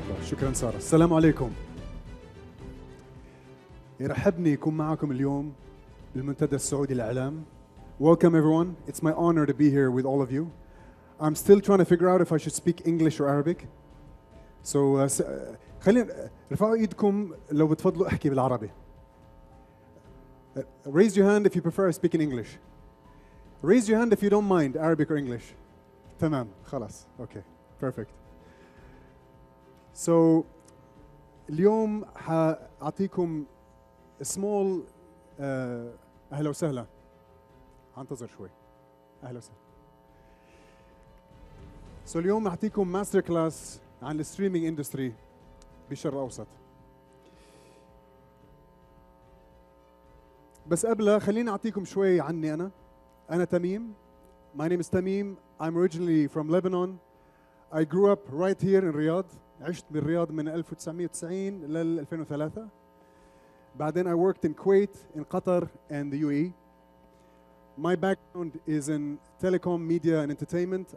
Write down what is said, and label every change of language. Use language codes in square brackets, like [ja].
[ar] شكرا سارة. السلام عليكم. يرحبني يكون معكم اليوم بالمنتدى السعودي للإعلام. [en] Welcome everyone. It's my honor to be here with all of you. I'm still trying to figure out if I should speak English or Arabic. [ar] So خلينا رفعوا ايدكم لو بتفضلوا احكي بالعربي. [en] Raise your hand if you prefer I speak in English. Raise your hand if you don't mind Arabic or English. [ar] تمام خلاص. [en] Okay. Perfect. [ar] So اليوم حأعطيكم small أهلا وسهلا. هنتظر شوي. أهلا وسهلا. So اليوم أعطيكم ماستر كلاس عن الستريمينج اندستري بالشرق الأوسط. بس قبلها خليني أعطيكم شوي عني أنا. أنا تميم. [en] My name is Tamim. I'm originally from Lebanon. I grew up right here in Riyadh. [ar] عشت بالرياض من 1990 لل 2003. بعدين [en] I worked in Kuwait, in Qatar and the UAE. My background is in telecom, media and entertainment.